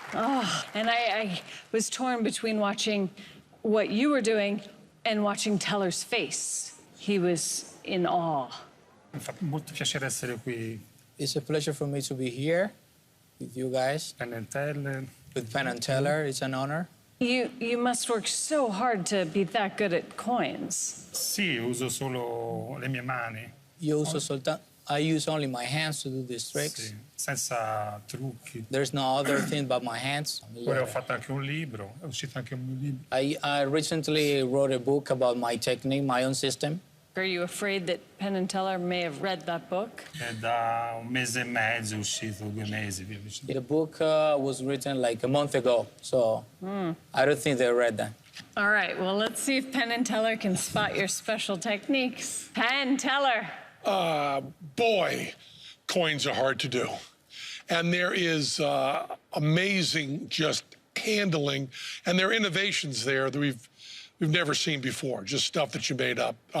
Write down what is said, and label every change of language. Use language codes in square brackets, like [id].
[en] Oh, and I was torn between watching what you were doing and watching Teller's face. He was in awe. [it] Mi fa molto piacere essere qui. [en] It's a pleasure for me to be here with you guys. Penn and Teller. With Penn and Teller, it's an honor. You must work so hard to be that good at coins. [it] Sì, uso solo le mie mani. [en] I use only my hands to do these tricks. [it] Sì, senza trucchi. [en] There's no other thing but my hands. [it] Poi ho fatto anche un libro, è uscito anche un mio libro. [en] I recently wrote a book about my technique, my own system. Are you afraid that Penn and Teller may have read that book? [it] È da un mese e mezzo, è uscito 2 mesi, via vicino. [en] The book was written like a month ago, so I don't think they read that. All right, well, let's see if Penn and Teller can spot your special techniques. Penn, Teller. Boy, coins are hard to do. And there is amazing just handling, and there are innovations there that we've never seen before, just stuff that you made up.